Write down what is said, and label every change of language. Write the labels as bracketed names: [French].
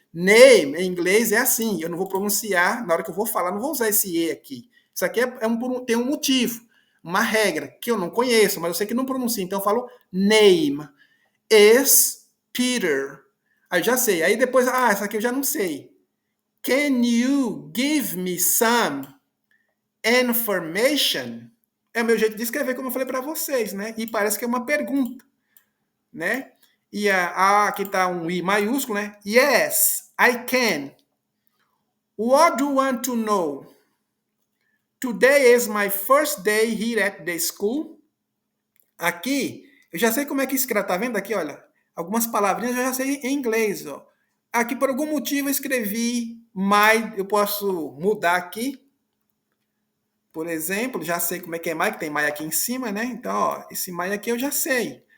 [Portuguese] Name, em inglês, é assim. Eu não vou pronunciar, na hora que eu vou falar, não vou usar esse E aqui. Isso aqui tem um motivo, uma regra, que eu não conheço, mas eu sei que não pronuncia. Então eu falo [English] name is Peter. [Portuguese] Aí já sei. Aí depois, essa aqui eu já não sei. [English] Can you give me some information? [Portuguese] É o meu jeito de escrever, como eu falei para vocês, né? E parece que é uma pergunta, né? E aqui está um I maiúsculo, né? [English] Yes, I can. What do you want to know? Today is my first day here at the school. [Portuguese] Aqui, eu já sei como é que escreve. Tá vendo aqui, olha? Algumas palavrinhas eu já sei em inglês, ó. Aqui, por algum motivo, eu escrevi my, eu posso mudar aqui. Por exemplo, já sei como é que é my, que tem my aqui em cima, né? Então, ó, esse my aqui eu já sei.